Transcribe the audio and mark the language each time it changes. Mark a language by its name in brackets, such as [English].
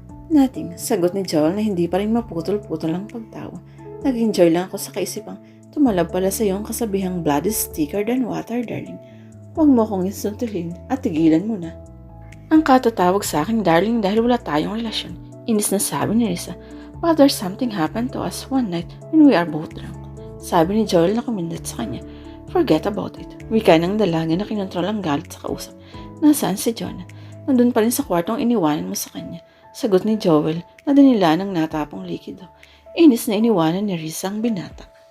[Filipino] Nothing, sagot ni Joel na hindi pa rin maputol-putol ang pagtawa. Nag-enjoy lang ako sa kaisipang tumalab pala sa iyong kasabihang [English] blood is thicker than water, darling. [Filipino] Huwag mo akong insultuhin at tigilan mo na. Ang katatawag sa akin, darling, dahil wala tayong relasyon. Inis na sabi ni Risa. [English] But there's something happened to us one night when we are both drunk. [Filipino] Sabi ni Joel na kumindat sa kanya. [English] Forget about it. [Filipino] Wika ng dalaga na kinontrol ang galit sa kausap. Nasaan si Jonah? Nandun pa rin sa kwartong iniwanan mo sa kanya. Sagot ni Joel na dinila ng natapong likido. Inis na iniwanan ni Risa ang binata.